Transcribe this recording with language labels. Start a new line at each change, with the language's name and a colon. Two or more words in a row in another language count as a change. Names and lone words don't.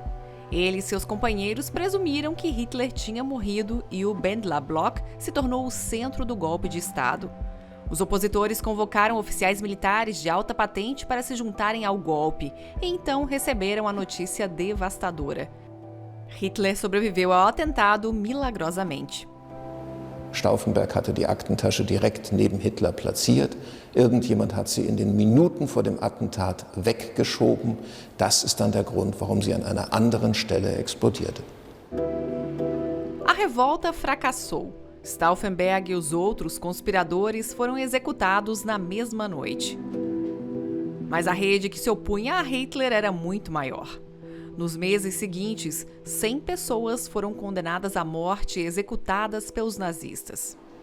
Portuguese: Ele e seus companheiros presumiram que Hitler tinha morrido e o Bendlerblock se tornou o centro do golpe de Estado. Os opositores convocaram oficiais militares de alta patente para se juntarem ao golpe e então receberam a notícia devastadora. Hitler sobreviveu ao atentado milagrosamente.
German: Stauffenberg hatte die Aktentasche direkt neben Hitler platziert. Irgendjemand hat sie in den Minuten vor dem Attentat weggeschoben. Das ist dann der Grund, warum sie an einer anderen Stelle explodierte.
Portuguese: A revolta fracassou. Stauffenberg e os outros conspiradores foram executados na mesma noite. Mas a rede que se opunha a Hitler era muito maior. Nos meses seguintes, 100 pessoas foram condenadas à morte e executadas pelos nazistas.